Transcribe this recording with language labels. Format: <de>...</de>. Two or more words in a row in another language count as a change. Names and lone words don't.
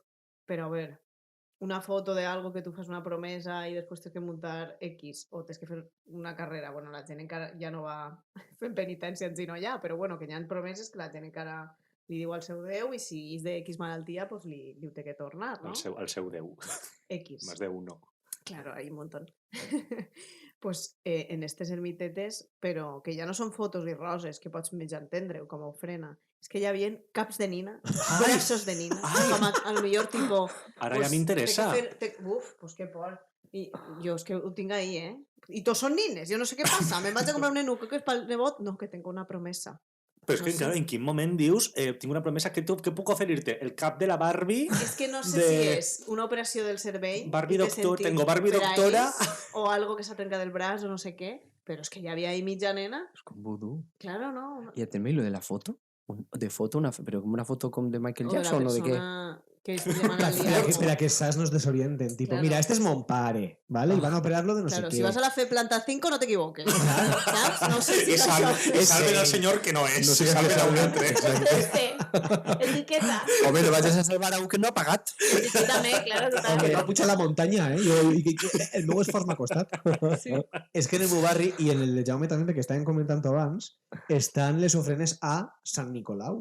<ca>Però a veure, una foto de algo que tu fas una promesa i després tens que muntar X o tens que fer una carrera. Bueno, la gent encara ja no va fent penitència sinó ja, però bueno, que hi ha promeses que la gent encara li diu al seu Déu i si és de X malaltia, pues li ho té que tornar, no? El seu Déu. X.</ca> <es>Más de uno. Claro, hay un montón.</es> <ca>Pues en estes ermitetes, però que ja no són fotos i roses que pots mig entendre com a ofrena. És que hi havia caps de nina, braços de nina, com a lo millor tipo... Ara ja m'interessa. Uf, pues que por. I jo és que ho tinc ahí, eh? I tots són nines, jo no sé què passa. Me'n vaig a comprar un nenuco que és pel nebot.</ca> <es>No, que tengo una promesa.</es> <ca>Però és que, No sé. claro, en quin moment dius tinc una promesa que puc oferir-te? El cap de la Barbie? És que no sé De- si és una operació del cervell. Barbie i té doctor, sentit</ca> <es>tengo Barbie</es> <ca>per a doctora. ells, o algo que s'ha trencat del braç o no sé què. Però és que hi havia ahí mitja nena. és com vudú. Claro, no. I també lo de la foto. De foto, però com una foto com de Michael O de la Jackson o de què? persona que es demana el</ca> <es>Para que, liado. para que esas nos desorienten. Tipo, Claro. mira, este es Monpare, ¿vale? Y van a operarlo de no Claro, sé si qué. vas a la fe planta 5 no te equivoques. ¿Sabes? No sé si</es> <ca>I és salve, això. i salve</ca> <es>Ese.</es> <ca>al senyor que no és. No sé I què salve a un salve. altre.</ca> <es>Este. Etiqueta.</es> <ca>Home, no vagis a salvar a un que no ha pagat.</ca> <es>Etiquétame, claro, Aunque</es> <ca>totalment. no puja la muntanya, ¿eh? El meu esforç m'ha costat. Sí. És que en el meu barri, i en el de Jaume també, perquè estàvem comentant abans, estan les ofrenes a Sant Nicolau.</ca>